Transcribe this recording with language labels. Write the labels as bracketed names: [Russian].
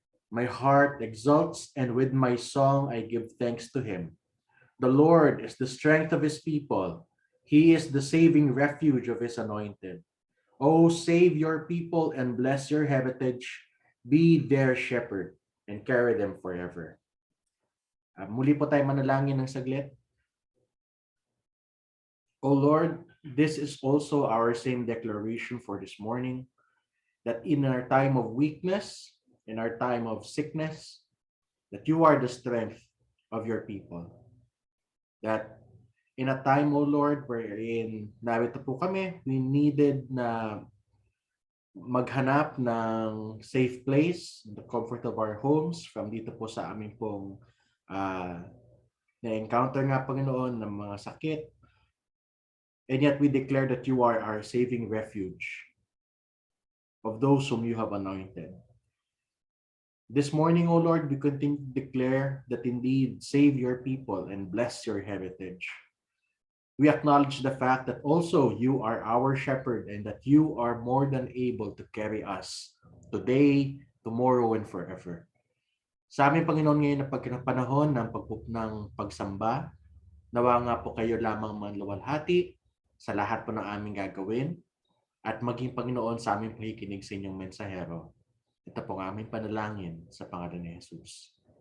[English] My heart exults, and with my song I give thanks to him. The Lord is the strength of his people. He is the saving refuge of his anointed. Oh, save your people and bless your heritage. Be their shepherd and carry them forever. [Filipino] Muli po tayo manalangin ng saglit. [English] Oh Lord, this is also our same declaration for this morning. That in our time of weakness, in our time of sickness, that you are the strength of your people. That in a time, O Lord, wherein [Filipino] narito po kami, [English] we needed [Filipino] na maghanap ng [English] safe place, the comfort of our homes, from [Filipino] dito po sa aming pong na-encounter nga, Panginoon, ng mga sakit. [English] And yet we declare that you are our saving refuge of those whom you have anointed. This morning, O Lord, we continue to declare that indeed save your people and bless your heritage. We acknowledge the fact that also you are our shepherd and that you are more than able to carry us today, tomorrow, and forever. [Filipino] Sa aming Panginoon ngayon na pagkinapanahon ng pagsamba, nawa nga po kayo lamang manluwalhati sa lahat po ng aming gagawin at maging Panginoon sa aming pakikinig sa inyong mensahero. Ito po ang aming panalangin sa pangalan ni Jesus.